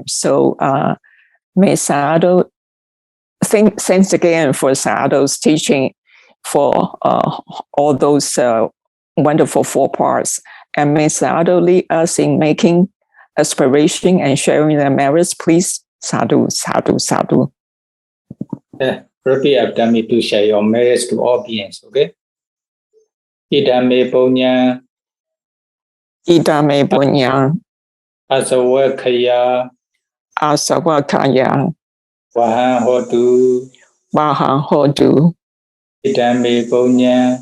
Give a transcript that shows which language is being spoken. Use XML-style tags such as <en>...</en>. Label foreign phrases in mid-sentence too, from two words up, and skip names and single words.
<en>So may Sayadaw, thanks again for Sayadaw's teaching for all those wonderful 4 parts. And may Sayadaw lead us in making aspiration and sharing their merits, please.</en> <pi>Sadhu, sadhu, sadhu.</pi> <en>Repeat after me to share your merits to all beings, okay?</en> <pi>Idame punya. Idame punya. Asawakaya Asavakaya Wahan Hotu Vahan Hodu Idame Punya</pi>